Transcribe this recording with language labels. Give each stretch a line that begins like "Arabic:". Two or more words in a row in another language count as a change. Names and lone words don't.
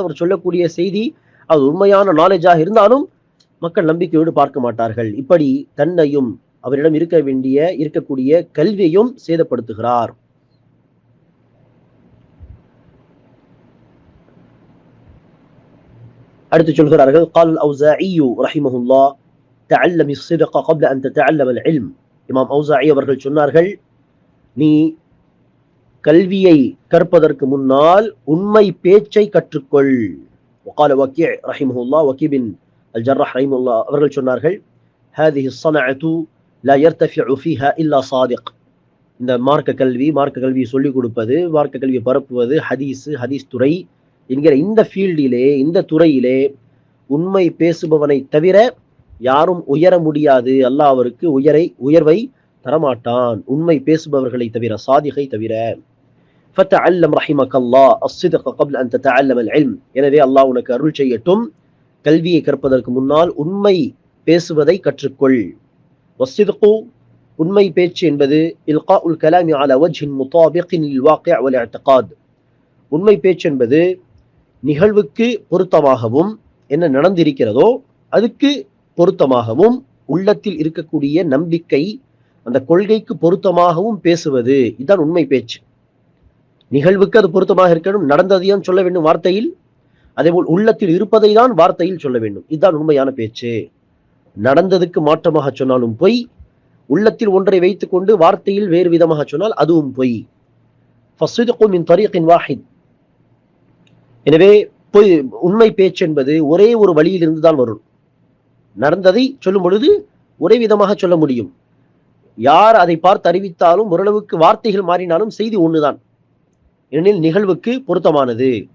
Tamil: அவர் சொல்லக்கூடிய செய்தி அது உண்மையான நாலேஜாக இருந்தாலும் மக்கள் நம்பிக்கையோடு பார்க்க மாட்டார்கள். இப்படி தன்னையும் அவரிடம் இருக்கக்கூடிய கல்வியையும் சேதப்படுத்துகிறார். அடுத்து சொல்கிறார்கள்,
Arabic: قال الأوزاعي رحمه الله تعلم الصدق قبل أن تتعلم العلم.
Tamil: இமாம் அவுசாஇ அவர்கள் சொன்னார்கள், நீ கல்வியை கற்பதற்கு முன்னால் உண்மை பேச்சை கற்றுக்கொள்.
Arabic: وقال وكيع رحمه الله, وكيع بن الجراح رحمه الله
Tamil: அவர்கள் சொன்னார்கள்,
Arabic: هذه الصنعة لا يرتفع فيها إلا صادق.
Tamil: இந்த மார்க்க கல்வி சொல்லிக் கொடுப்பது, மார்க்க கல்வியை பரப்புவது, ஹதீஸ் துறை என்கிற இந்த ஃபீல்டிலே, இந்த துறையிலே உண்மை பேசுபவனை தவிர யாரும் உயர முடியாது. அல்லாஹ் அவருக்கு உயர்வை தரமாட்டான் உண்மை பேசுபவர்களை தவிர, சாதிகை தவிர.
Arabic: فَتَعَلَّمْ رَحِمَكَ اللَّهُ الصِّدْقَ قَبْلَ أَن تَتَعَلَّمَ الْعِلْمَ.
Tamil: எனவே அல்லாஹ் உனக்கு அருள் செய்யட்டும், கல்வியை கற்பதற்கு முன்னால் உண்மை பேசுவதை கற்றுக்கொள்.
Arabic: وَالصِّدْقُ
Tamil: உண்மை பேச்சு என்பது
Arabic: إلقاء الكلام على وجه مطابق للواقع والاعتقاد.
Tamil: உண்மை பேச்சு என்பது நிகழ்வுக்கு பொருத்தமாகவும், என்ன நடந்திருக்கிறதோ அதுக்கு பொருத்தமாகவும், உள்ளத்தில் இருக்கக்கூடிய நம்பிக்கை அந்த கொள்கைக்கு பொருத்தமாகவும் பேசுவது. இதுதான் உண்மை பேச்சு. நிகழ்வுக்கு அது பொருத்தமாக இருக்கணும், நடந்ததையும் சொல்ல வேண்டும் வார்த்தையில், அதேபோல் உள்ளத்தில் இருப்பதை தான் வார்த்தையில் சொல்ல வேண்டும். இதுதான் உண்மையான பேச்சு. நடந்ததுக்கு மாற்றமாக சொன்னாலும் பொய், உள்ளத்தில் ஒன்றை வைத்துக் கொண்டு வார்த்தையில் வேறு விதமாக சொன்னால் அதுவும் பொய்.
Arabic: فَالصِّدْقُ مِنْ طَرِيقٍ واحد.
Tamil: எனவே பொய் உண்மை பேச்சு என்பது ஒரே ஒரு வழியிலிருந்து தான் வரும். நடந்ததை சொல்லும் பொழுது ஒரே விதமாக சொல்ல முடியும். யார் அதை பார்த்து அறிவித்தாலும் ஓரளவுக்கு வார்த்தைகள் மாறினாலும் செய்தி ஒண்ணுதான், ஏனெனில் நிகழ்வுக்கு பொருத்தமானது.